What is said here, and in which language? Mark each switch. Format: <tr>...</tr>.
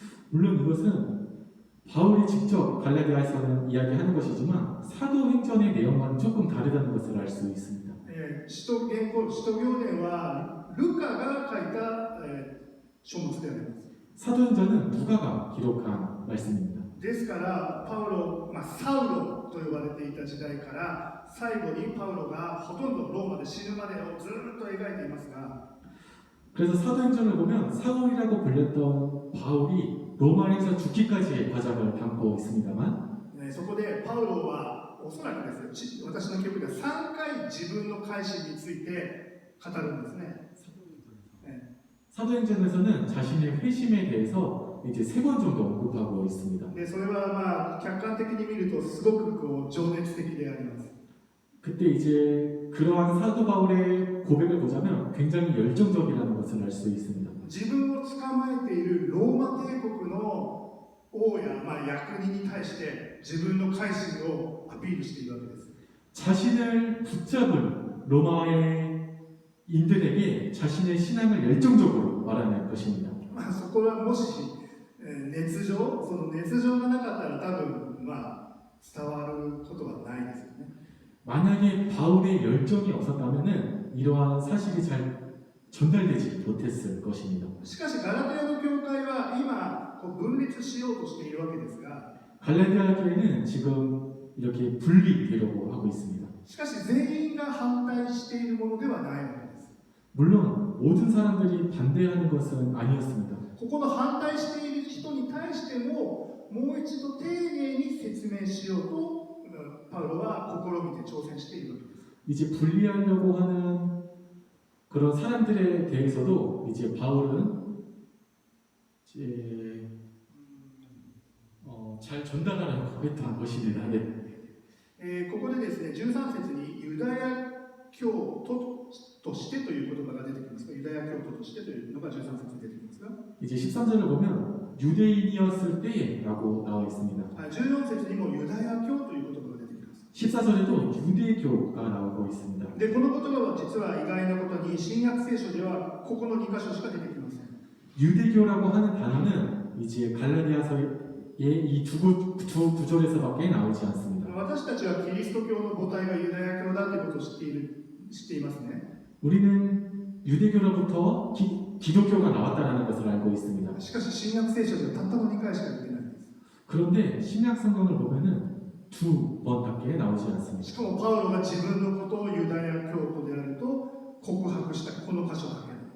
<ko>물론 이것은 바울이 직접 갈라디아에서는 이야기하는 것이지만 사도행전의 내용과는 조금 다르다는 것을 알 수 있습니다.</ko> <ja>使徒行伝はルカが書いた、書物であります。</ja> <ko>사도행전은 누가가 기록한 말씀입니다.</ko> <ja>ですからパウロ、サウロと呼ばれていた時代から最後にパウロがほとんどローマで死ぬまでをずっと描いていますが、</ja> <ko>그래서 사도행전을 보면 사울이라고 불렸던 바울이 로마에서 죽기까지의 과정을 담고 있습니다만</ko> <ja>そこでパウロはおそらくですよ、私の記憶では3回自分の改心について語るんですね。</ja> <ko>사도행전에서는 자신의 회심에 대해서 이제 3번 정도 언급하고 있습니다.</ko> <ja>でそれは客観的に見るとすごく情熱的であります。</ja> <ko>그때 이제 그러한 사도 바울의 고백을 보자면 굉장히 열정적이라는 것을 알 수 있습니다.</ko> <ja>自分を捕まえているローマ帝国の王や、役人に対して自分の改心をアピールしているわけです。</ja> <ko>자신을 붙잡은 로마의 인들에게 자신의 신앙을 열정적으로 말하는 것입니다.</ko> <ja>そこはもし、その熱情がなかったら多分、伝わることはないですよね。</ja> <ko>만약에 바울의 열정이 없었다면 이러한 사실이 잘 전달되지 못했을 것입니다.</ko> <ja>しかしガラテヤの教会は今分裂しようとしているわけですが、</ja> <ko>갈라디아 교회는 지금 이렇게 분리되려고 하고 있습니다.</ko> <ja>しかし全員が反対しているものではないわけです。</ja> <ko>물론 모든 사람들이 반대하는 것은 아니었습니다.</ko> <ja>ここの反対している人に対してももう一度丁寧に説明しようとパウロは試みて挑戦しているわけです。</ja> <ko>이제 분리하려고 하는 그런 사람들에 대해서도 이제 바울은 이제 잘 전달하려고 했던 것입니다. 네.</ko> <ja>ここでですね、13節にユダヤ教徒としてという言葉が出てきますが、ユダヤ教徒としてというのが13節に出てきますが、</ja> <ko>이제 13절을 보면 유대인이었을 때라고 나와 있습니다.</ko> <ja>14節にもユダヤ教という言葉が出てきます。</ja> <ko>14절에도 유대교가 나오고 있습니다.</ko> <ja>で、この言葉は実は意外なことに新約聖書ではここの2箇所しか出てきません。</ja> <ko>유대교라고 하는 단어는 이제 갈라디아서의 이 두 구절에서밖에 나오지 않습니다.</ko> <ja>私たちはキリスト教の母体がユダヤ教だということを知っていますね。</ja> <ko>우리는 유대교로부터 기독교가 나왔다는 것을 알고 있습니다.</ko> <ja>しかし新約聖書ではたったの2回しか出てないんです。</ja> <ko>그런데 신약 성경을 보면은 두 번밖에 나오지 않습니다.</ko> <ja>しかもパウロが自分のことをユダヤ教徒であると告白したこの箇所だけ。</ja>